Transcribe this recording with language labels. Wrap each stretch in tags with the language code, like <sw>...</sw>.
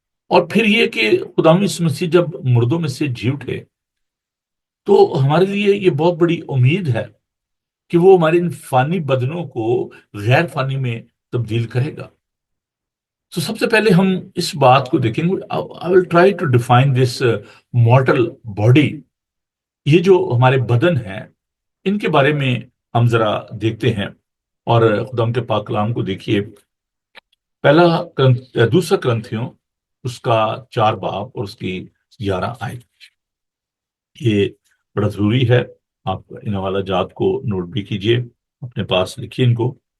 <ur>اور پھر یہ کہ خدا یسوع مسیح جب مردوں میں سے جی اٹھے، تو ہمارے لیے یہ بہت بڑی امید ہے کہ وہ ہمارے ان فانی بدنوں کو غیر فانی میں تبدیل کرے گا. تو سب سے پہلے ہم اس بات کو دیکھیں گے.</ur> <en>I will try to define this mortal body.</en> <ur>یہ جو ہمارے بدن ہیں ان کے بارے میں ہم ذرا دیکھتے ہیں، اور خدا کے پاک کلام کو دیکھیے. دوسرا کرنتھیوں اس کا 4 باب اور اس کی 11 آیت. یہ بڑا ضروری ہے، آپ ان حوالہ جات کو نوٹ بھی کیجئے، اپنے پاس لکھیے ان کو.</ur>